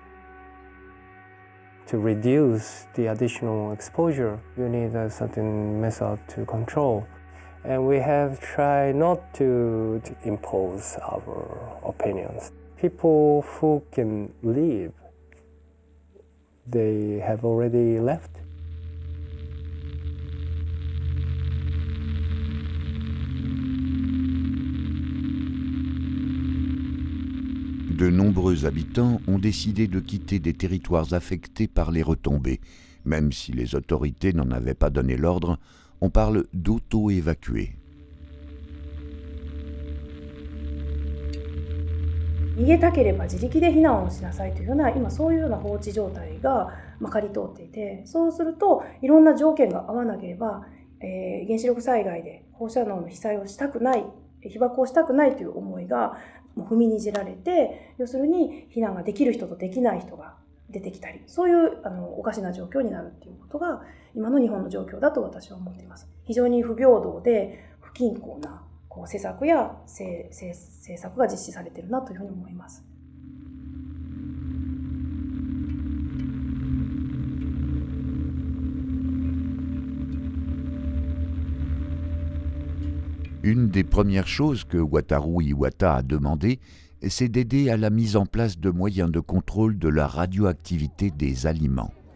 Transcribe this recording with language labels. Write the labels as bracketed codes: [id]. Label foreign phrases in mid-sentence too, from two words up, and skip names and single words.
[en] To reduce the additional exposure, you need a certain method to control. And we have tried not to impose our opinions. People who can leave, they have already left. [fr] De nombreux habitants ont décidé de quitter des territoires affectés par les retombées. Même si les autorités n'en avaient pas donné l'ordre, on parle d'auto-évacuer. [ja] 逃げたければ自力で避難をしなさいというような、今そういうような法治状態がまかり通っていて、そうするといろんな条件が合わなければ、原子力災害で放射能の被災をしたくない、被爆をしたくないという思いがもう踏みにじられて、要するに避難ができる人とできない人が出てきたり、そういうおかしな状況になるっていうことが今の日本の状況だと私は思っています。非常に不平等で不均衡な施策や政策が実施されているなというふうに思います。 [fr] Une des premières choses que Wataru Iwata a demandé, c'est d'aider à la mise en place de moyens de contrôle de la radioactivité des aliments.